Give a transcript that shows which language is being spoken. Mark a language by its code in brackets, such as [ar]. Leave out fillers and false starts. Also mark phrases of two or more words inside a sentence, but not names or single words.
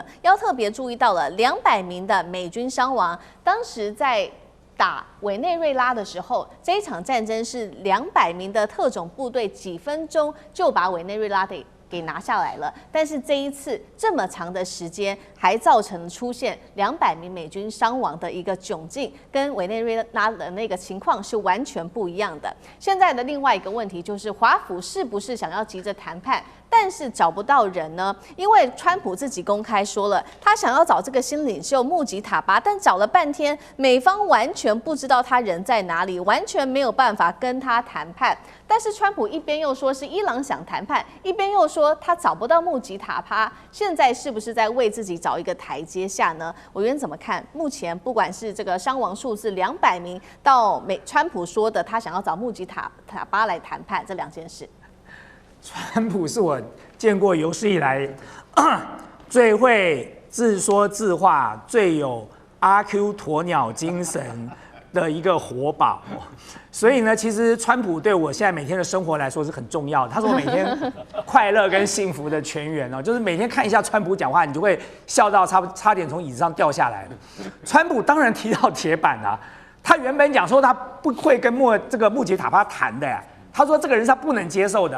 [zh] 要特別注意到了200名的美軍傷亡，當時在打委內瑞拉的時候，這一場戰爭是200名的特種部隊幾分鐘就把委內瑞拉給拿下來了，但是這一次這麼長的時間，還造成出現200名美軍傷亡的一個窘境，跟委內瑞拉的那個情況是完全不一樣的。現在的另外一個問題就是，華府是不是想要急着談判，但是找不到人呢？因為川普自己公開說了，他想要找這個新領袖穆吉塔巴，但找了半天，美方完全不知道他人在哪裡，完全沒有辦法跟他談判。但是川普一邊又說是伊朗想談判，一邊又說他找不到穆吉塔巴，現在是不是在為自己找一個台階下呢？委員怎麼看？目前不管是這個傷亡數字200名，到川普說的他想要找穆吉塔巴來談判，這2件事。川普是我見過有史以來最會自說自話、最有阿 Q 鴕鳥精神的一個活寶。所以呢，其實川普對我現在每天的生活來說是很重要的，他是我每天快樂跟幸福的泉源哦。就是每天看一下川普講話，你就會笑到差點從椅子上掉下來。川普當然提到鐵板啊，他原本講說他不會跟這個穆吉塔巴談的呀，他說這個人是他不能接受的。